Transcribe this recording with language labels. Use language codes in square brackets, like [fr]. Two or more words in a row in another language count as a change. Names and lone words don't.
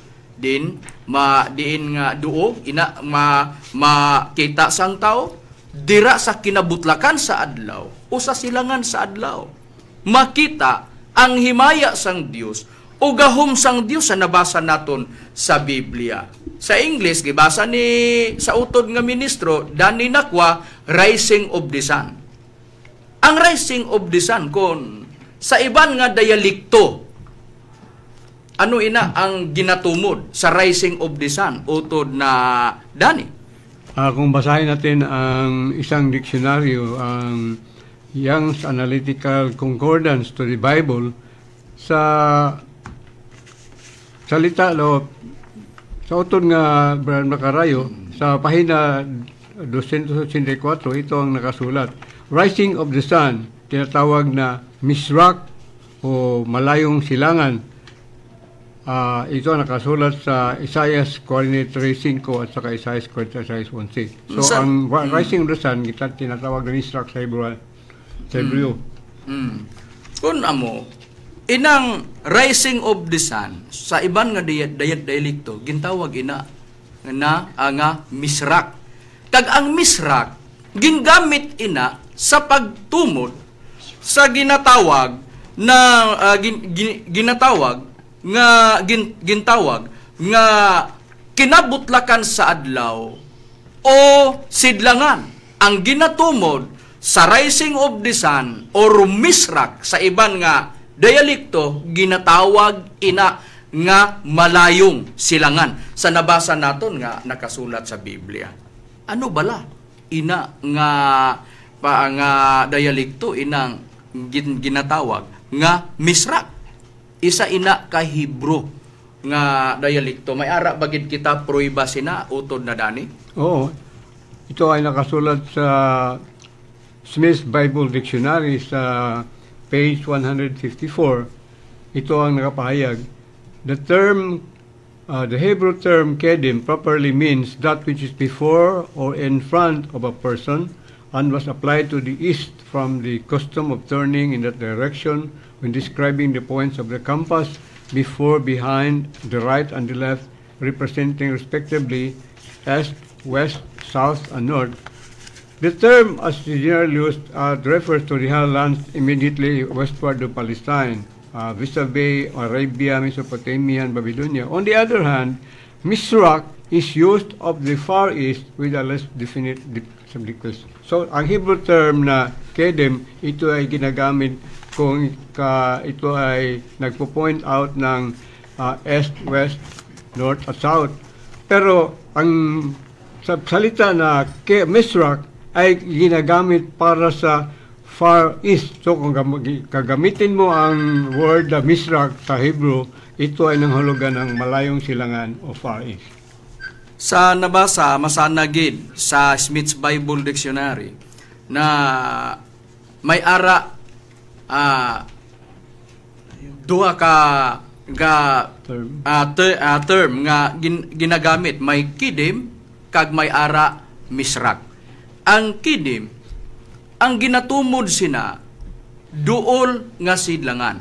[hil] Diin nga duog ina makita sang tao dira sa kinabutlakan sa adlaw o sa silangan sa adlaw. Makita ang himaya sang Dios o gahom sang Dios sa nabasa naton sa Biblia. Sa English, gibasa ni sa utod nga ministro, Danny Nakwa, [en] Rising of the Sun. Ang Rising of the Sun, [hil] kon sa iban nga dialekto, ano ina ang ginatumod sa [en] Rising of the Sun, [hil] utod na Danny? [tl] Kung basahin natin ang isang diksyonaryo, ang Young's Analytical Concordance to the Bible, sa salita sa utod nga Brian Macarayo, sa pahina 284, ito ang nakasulat. [en] Rising of the Sun, [tl] tinatawag na Misrak o Malayong Silangan. Ito ang nakasulat sa Isaiah 43:5 at saka Isaiah 46:11. [en] So, ang Rising of the Sun, [tl] tinatawag na Misrak sa Hebreo. [hil] Kung amo, inang [en] Rising of the Sun, [hil] sa iban nga dialekto, gintawag ina nga misrak. Kag ang misrak, gingamit ina sa pagtumod sa ginatawag nga kinabutlakan sa adlaw o sidlangan. Ang ginatumod sa [en] Rising of the Sun [hil] or misrak sa iban nga dialekto, ginatawag ina nga malayong silangan. Sa nabasa naton nga nakasulat sa Biblia. Ano bala? Ina nga dialekto, inang ginatawag nga misrak. Isa ina ka Hebro nga dialekto. May ara bagid kita pruiba sina utod na Dani? Oo. [tl] Ito ay nakasulat sa Smith's Bible Dictionary sa page 154, ito ang nakapahayag. [en] The Hebrew term kedim properly means that which is before or in front of a person and was applied to the east from the custom of turning in that direction when describing the points of the compass, before, behind, the right and the left, representing respectively east, west, south, and north. The term, as generally used, refers to the lands immediately westward of Palestine, vis-a-vis Arabia, Mesopotamia, and Babylonia. On the other hand, Misrak is used of the Far East with a less definite significance. So, [tl] ang [en] Hebrew term [tl] na kedem, ito ay ginagamit kung ito ay nagpo-point out ng [en] east, west, north, [tl] at south. Pero, ang salita na Misrak ay ginagamit para sa [en] Far East. [tl] So kung kagamitin mo ang word na Misrak sa Hebrew, ito ay nanghulugan ng malayong silangan o [en] Far East. [hil] Sa nabasa, masanagid sa Smith's Bible Dictionary na may ara duha ka term nga ginagamit, may kidim kag may ara misrak. Ang kidim, ang ginatumod sina duol nga sidlangan.